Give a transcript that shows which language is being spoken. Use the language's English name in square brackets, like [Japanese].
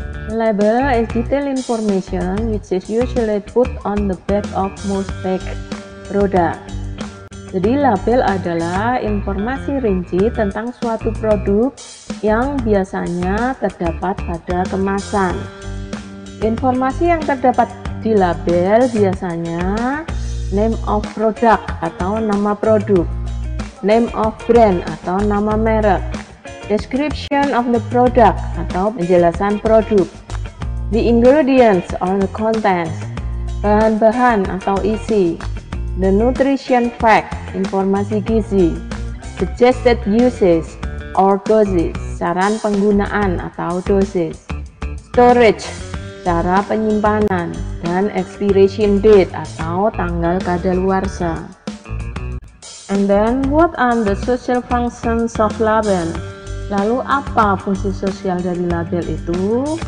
[English] Label is detailed information which is usually put on the back of most packaged produk. [Indonesian] Jadi label adalah informasi rinci tentang suatu produk yang biasanya terdapat pada kemasan. Informasi yang terdapat di label biasanya [English] name of product [Indonesian] atau nama produk, [English] name of brand [Indonesian] atau nama merek, [English] description of the product [Indonesian] atau penjelasan produk, [English] the ingredients or the contents, [Indonesian] bahan-bahan atau isi, [English] the nutrition fact, [Indonesian] informasi gizi, [English] suggested uses or doses, [Indonesian] saran penggunaan atau dosis, storage, cara penyimpanan, dan [English] expiration date [Indonesian] atau tanggal kadaluarsa. [English] And then, what are the social functions of label? [Indonesian] Lalu apa fungsi sosial dari label itu?